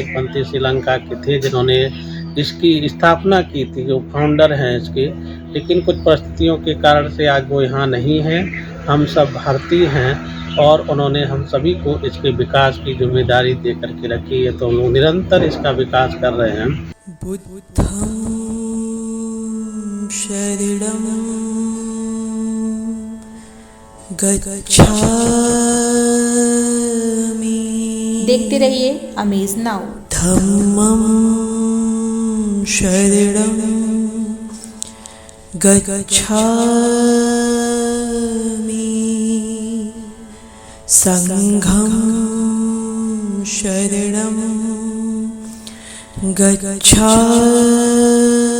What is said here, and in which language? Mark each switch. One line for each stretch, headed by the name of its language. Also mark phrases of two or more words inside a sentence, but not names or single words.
Hindi: एक पंथी श्रीलंका के थे जिन्होंने इसकी स्थापना की थी, जो फाउंडर हैं इसके, लेकिन कुछ परिस्थितियों के कारण से आज वो यहाँ नहीं है। हम सब भारतीय हैं और उन्होंने हम सभी को इसके विकास की जिम्मेदारी दे करके रखी है, तो हम लोग निरंतर इसका विकास कर रहे हैं।
Pali: बुद्धं शरणं गच्छामि।
Hindi: देखते रहिए अमेज नाउ।
Pali: धम्मं शरणं गच्छामि। संघं शरणं गच्छामि।